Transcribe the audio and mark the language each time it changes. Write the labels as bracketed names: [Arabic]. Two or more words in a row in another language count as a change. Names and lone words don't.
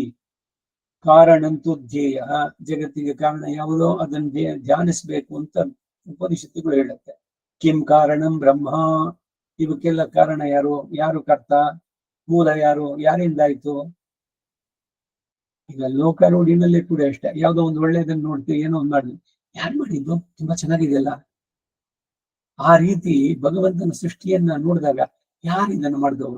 [Kannada] ಕಾರಣಂತೂ ಧ್ಯೇಯ, ಜಗತ್ತಿಗೆ ಕಾರಣ ಯಾವುದೋ ಅದನ್ನ ಧ್ಯಾನಿಸ್ಬೇಕು ಅಂತ ಉಪನಿಷತ್ತುಗಳು ಹೇಳುತ್ತೆ. [Sanskrit] ಕಿಂ ಕಾರಣಂ ಬ್ರಹ್ಮ, [Kannada] ಇವಕ್ಕೆಲ್ಲ ಕಾರಣ ಯಾರು? ಯಾರು ಕರ್ತ? ಮೂಲ ಯಾರು? ಯಾರಿಂದಾಯ್ತು? ಈಗ ಲೋಕಾರೂಢಿನಲ್ಲೇ ಕೂಡ ಅಷ್ಟೇ, ಯಾವ್ದೋ ಒಂದು ಒಳ್ಳೆಯದನ್ನ ನೋಡ್ತೀವಿ, ಏನೋ ಒಂದು ಮಾಡಿದ್ವಿ, ಯಾರು ಮಾಡಿದ್ದು? ತುಂಬಾ ಚೆನ್ನಾಗಿದೆಯಲ್ಲ. ಆ ರೀತಿ ಭಗವಂತನ ಸೃಷ್ಟಿಯನ್ನ ನೋಡಿದಾಗ ಯಾರು ಇದನ್ನು ಮಾಡಿದವರು?